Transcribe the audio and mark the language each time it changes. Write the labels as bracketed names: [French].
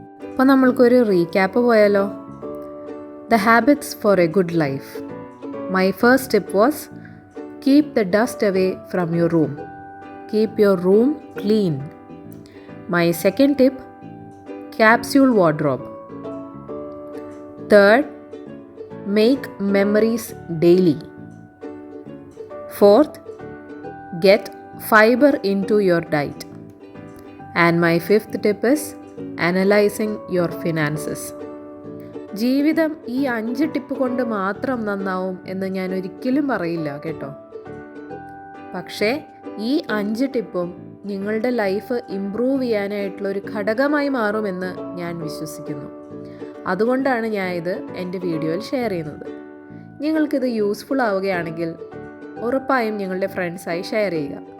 [Malayalam] അപ്പോൾ നമ്മൾക്കൊരു റീക്യാപ്പ് പോയാലോ. [English] The habits for a good life. My first tip was keep the dust away from your room. Keep your room clean. My second tip, capsule wardrobe. Third, make memories daily. Fourth, get fiber into your diet. And my fifth tip is analyzing your finances. [Malayalam] ജീവിതം ഈ 5 tip കൊണ്ട് മാത്രം നന്നാവും എന്ന് ഞാൻ ഒരിക്കലും പറയില്ല കേട്ടോ. പക്ഷേ ഈ 5 ടിപ്പും നിങ്ങളുടെ ലൈഫ് ഇംപ്രൂവ് ചെയ്യാനായിട്ടുള്ള ഒരു ഘടകമായി മാറുമെന്ന് ഞാൻ വിശ്വസിക്കുന്നു. അതുകൊണ്ടാണ് ഞാൻ ഇത് എൻ്റെ വീഡിയോയിൽ ഷെയർ ചെയ്യുന്നത്. നിങ്ങൾക്കിത് യൂസ്ഫുൾ ആവുകയാണെങ്കിൽ ഉറപ്പായും നിങ്ങളുടെ ഫ്രണ്ട്സായി ഷെയർ ചെയ്യുക.